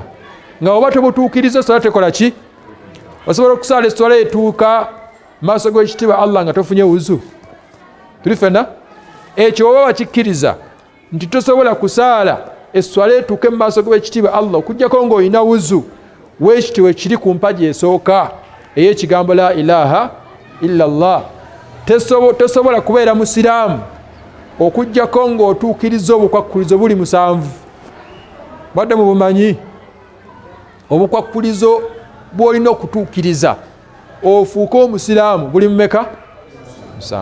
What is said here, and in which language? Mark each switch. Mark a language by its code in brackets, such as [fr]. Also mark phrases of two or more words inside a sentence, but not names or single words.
[lg] Nga oba tobutuukiriza esswala tekola ki? Osobola okusaala esswala etuuka maaso g'ekitiibwa Allah nga tofunye wuzu. Tuli ffenna? Ekyo oba wakikkiriza nti tosobola kusaala esswala etuuke mu maaso g'ekitiibwa Allah okuggyako ng'olina wuzu, weekiti we kiri ku mpaji esooka ey'ekigambo [ar] لا إله إلا الله. [lg] Tosobola kubeera musiraamu okuggyako ng'otuukiriza obukwakkulizo buli 7. Badde mu bumanyi obukwakkulizo bw'olina okutuukiriza ofuuke omusiraamu buli mmeka? 7.